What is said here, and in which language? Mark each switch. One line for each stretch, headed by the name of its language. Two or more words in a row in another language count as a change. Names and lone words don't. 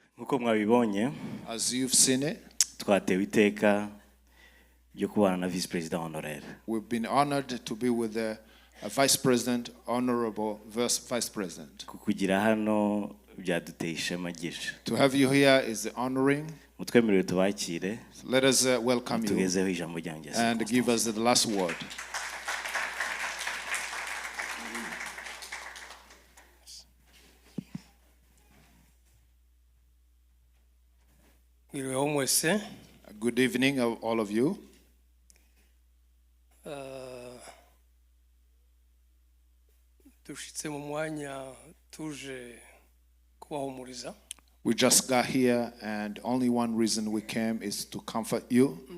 Kinyarwanda: Uko mwabibonye,
English: as you've seen it,
Kinyarwanda: twatewe iteka ryo kubana na Vice President honoraire.
English: We've been honored to be with the Vice President, Honorable Vice President.
Kinyarwanda: Kukugira hano byaduteye ishema ryinshi.
English: To have you here is honoring.
Kinyarwanda: Mutwemerere tubakire.
English: Let us welcome you
Kinyarwanda: tugezeho ijambo ryanjye
English: and give us the last word. Good evening, all of you. We just got here, and only one reason we came is to comfort you.